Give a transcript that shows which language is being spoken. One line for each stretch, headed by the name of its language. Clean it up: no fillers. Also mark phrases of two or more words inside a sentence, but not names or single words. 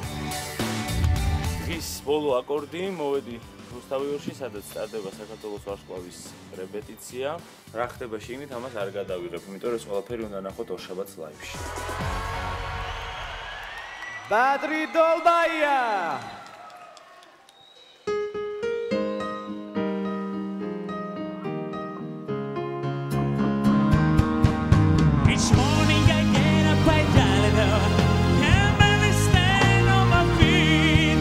Georgian: ის ბოლო აკორდი მოვედი რუსთავიორში, სადაც სტარდება საქართველოს ვარსკვლავის რეპეტიცია. რა ხდება შიგნით, ამას არ გადავიღებ, იმიტომ რომ ყველაფერი უნდა ნახოთ ორშაბათს ლაივში. ბადრი დოლბაია!
English: Each morning I get up quite early though. Can't barely stand on my feet.